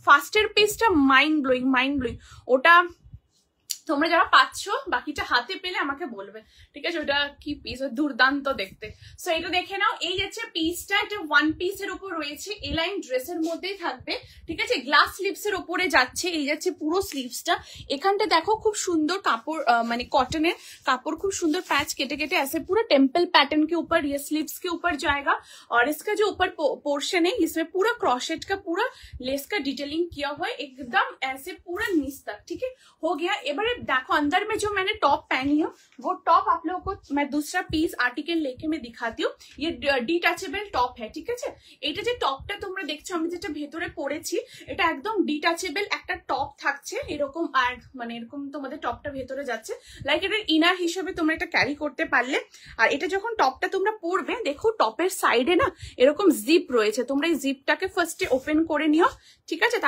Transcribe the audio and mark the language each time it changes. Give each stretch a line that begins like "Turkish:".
Bangla: ফার্স্টের পিসটা mind blowing, ওটা তোমরা যারা পাচ্ছ, বাকিটা হাতে পেলে আমাকে বলবে, ঠিক আছে। ওটা কি পিস, দুর্দান্ত দেখতে। সো এটা দেখে নাও, এই যাচ্ছে পিসটা, এটা 1 পিসের উপর রয়েছে, এলাইন ড্রেসের মধ্যেই থাকবে, ঠিক আছে। গ্লাস স্লিভস এর উপরে যাচ্ছে, এই যাচ্ছে পুরো স্লিভসটা। এখানটা দেখো খুব সুন্দর কাপড়, মানে কটনের
Hindi: कापड़, खूब सुंदर पैच केटे केटे ऐसे पूरा टेम्पल पैटर्न के ऊपर, ये स्लीव्स के ऊपर जाएगा। और इसका जो ऊपर पोर्शन है, इसमें पूरा क्रॉशेट का पूरा लेस का डिटेलिंग किया हुआ है, एकदम ऐसे पूरा नीच तक, ठीक है, हो गया। एबारे देखो अंदर में जो मैंने टॉप पहनी है, वो टॉप आप लोगों को मैं दूसरा पीस आर्टिकल लेके मैं दिखाती हूँ। ये डिटैचेबल टॉप है, ठीक আছে।
Bangla: এটা যে টপটা তোমরা দেখছো, আমি যেটা ভেতরে পরেছি, এটা একদম ডিটাচেবল একটা টপ থাকছে, এরকম। আর মানে এরকম তোমাদের টপটা ভেতরে যাচ্ছে, লাইক এটা ইনার হিসেবে তোমরা এটা ক্যারি করতে পারলে। আর এটা যখন টপটা তোমরা পরবে, দেখো টপের সাইডে না এরকম জিপ রয়েছে, তোমরা এই জিপটাকে ফার্স্টে ওপেন করে নিও, ঠিক আছে।